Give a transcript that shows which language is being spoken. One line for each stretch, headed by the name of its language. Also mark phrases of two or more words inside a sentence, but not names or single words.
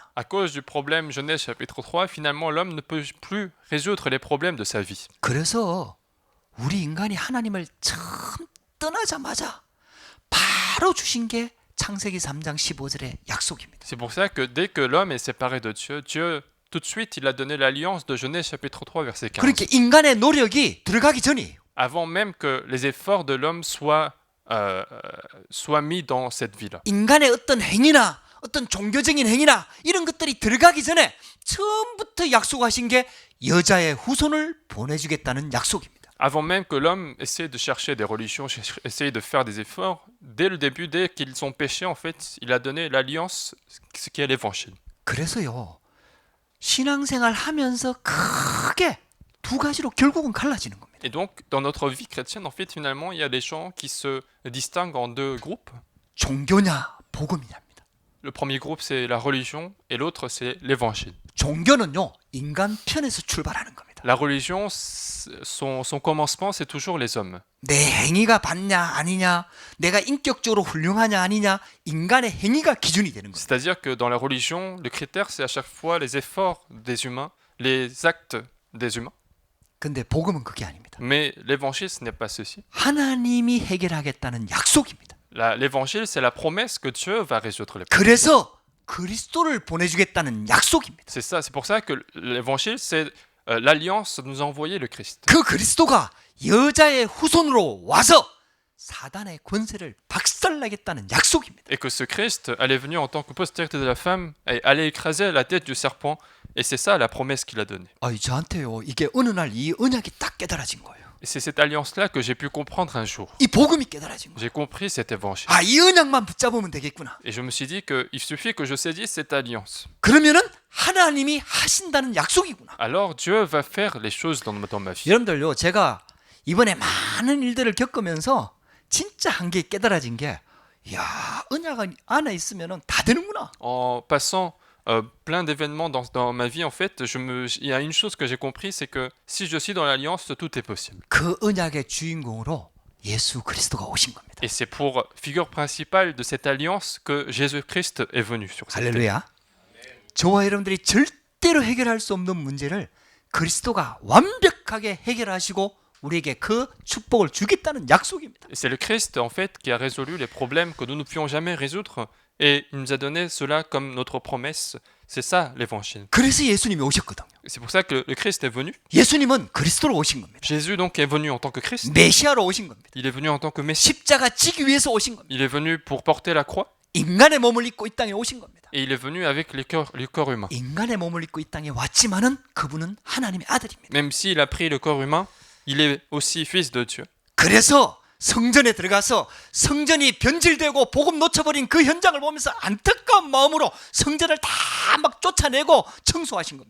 French: À cause du problème Genèse chapitre 3, finalement l'homme ne peut plus résoudre les problèmes de sa vie.
Korean: 그래서 우리 인간이 하나님을 처음 떠나자마자 바로 주신 게 창세기 3장 15절의 약속입니다.
French: C'est pour ça que dès que l'homme est séparé de Dieu, Dieu tout de suite il a donné l'alliance de Genèse chapitre 3 verset 15.
Korean: 그러니까 인간의 노력이 들어가기 전이에요.
French: Avant même que les efforts de l'homme soient mis dans cette vie-là.
Korean: 인간의 어떤 행위나 어떤 종교적인 행위나 이런 것들이 들어가기 전에 처음부터 약속하신 게 여자의 후손을 보내주겠다는 약속입니다.
French: Avant même que l'homme essaie de chercher des religions, essaie de faire des efforts, dès le début, dès qu'ils ont péché, en fait, il a donné l'alliance, ce qui est l'évangile.
Korean: 그래서요, 신앙생활 하면서 크게 두 가지로 결국은 갈라지는 겁니다.
French: Et donc, dans notre vie chrétienne, en fait, finalement, il y a des gens qui se distinguent en 2 groupes.
Korean: 종교냐, 복음이냐입니다.
French: Le premier groupe, c'est la religion, et l'autre, c'est l'évangile.
Korean: 종교는요, 인간 편에서 출발하는 겁니다. 겁니다.
French: La religion, son commencement, c'est toujours les hommes.
Korean: 내 행위가 받냐 아니냐, 내가 인격적으로 훌륭하냐 아니냐, 인간의 행위가 기준이 되는 겁니다.
French: C'est-à-dire que dans la religion, le critère, c'est à chaque fois les efforts des humains, les actes des humains.
Korean: 근데 복음은 그게 아닙니다.
French: Mais l'évangile, ce n'est pas ceci.
Korean: 하나님이 해결하겠다는 약속입니다.
French: L'évangile, c'est la promesse que Dieu va résoudre les problèmes.
Korean: 그래서 그리스도를 보내주겠다는 약속입니다.
French: C'est ça, c'est pour ça que l'évangile, c'est l'alliance de nous envoyer le Christ.
Korean: 그 그리스도가 여자의 후손으로 와서 사단의 권세를 박살내겠다는 약속입니다.
French: Et que ce Christ allait venir en tant que postérité de la femme et allait écraser la tête du serpent. Et c'est ça la promesse qu'il a donnée.
Korean: 저한테요, 이게 어느 날 이 언약이 딱 깨달아진 거예요.
French: Et c'est cette alliance-là que j'ai pu comprendre un jour.
Korean: 이 복음이 깨달아진 거예요.
French: J'ai compris cet évangile.
Korean: 이 언약만 붙잡으면 되겠구나.
French: Et je me suis dit qu'il suffit que je saisisse cette alliance.
Korean: 그러면은 하나님이 하신다는 약속이구나.
French: Alors Dieu va faire les choses dans ma vie.
Korean: 여러분들요, 제가 이번에 많은 일들을 겪으면서 진짜 한 게 깨달아진 게, 야, 언약 안에 있으면은 다 되는구나.
French: En passant plein d'événements dans ma vie, en fait, il y a une chose que j'ai compris, c'est que si je suis dans l'alliance, tout est possible.
Korean: 그 언약의 주인공으로 예수 그리스도가 오신 겁니다.
French: Et c'est pour figure principale de cette alliance que Jésus-Christ est venu sur cette terre.
Korean: 할렐루야. 저와 여러분들이 절대로 해결할 수 없는 문제를 그리스도가 완벽하게 해결하시고 우리에게 그 축복을 주겠다는 약속입니다.
French: Et c'est le Christ, en fait, qui a résolu les problèmes que nous ne pouvions jamais résoudre. Et il nous a donné cela comme notre promesse. C'est ça l'évangile.
Korean: 그래서 예수님이 오셨거든요.
French: C'est pour ça que le Christ est venu.
Korean: 예수님은 그리스도로 오신 겁니다.
French: Jésus donc est venu en tant que Christ.
Korean: 메시아로 오신 겁니다.
French: Il est venu en tant que Messie.
Korean: 십자가 지기 위해서 오신 겁니다.
French: Il est venu pour porter la croix.
Korean: 인간의 몸을 입고 이 땅에 오신 겁니다.
French: Et il est venu avec les corps humains.
Korean: 인간의 몸을 입고 이 땅에 왔지만은 그분은 하나님의 아들입니다.
French: Même s'il a pris le corps humain, il est aussi fils de Dieu.
Korean: 그래서 성전에 들어가서 성전이 변질되고 복음 놓쳐버린 그 현장을 보면서 안타까운 마음으로 성전을 다 막 쫓아내고 청소하신 겁니다.